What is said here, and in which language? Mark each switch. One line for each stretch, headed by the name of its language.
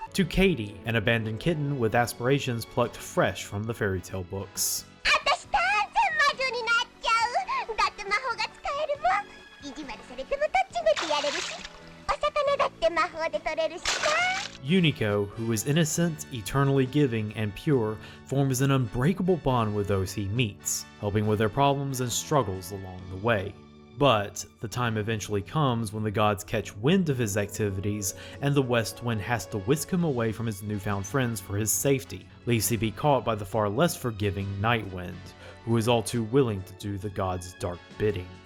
English: to Katie, an abandoned kitten with aspirations plucked fresh from the fairy tale books.
Japanese: 私断然魔女になっちゃうだって魔法が使えるもん意地悪されてもとっちめてやれるしお魚だって魔法で取れるしさ
English: Unico, who is innocent, eternally giving, and pure, forms an unbreakable bond with those he meets, helping with their problems and struggles along the way. But the time eventually comes when the gods catch wind of his activities, and the West Wind has to whisk him away from his newfound friends for his safety, lest he be caught by the far less forgiving Night Wind, who is all too willing to do the gods' dark bidding.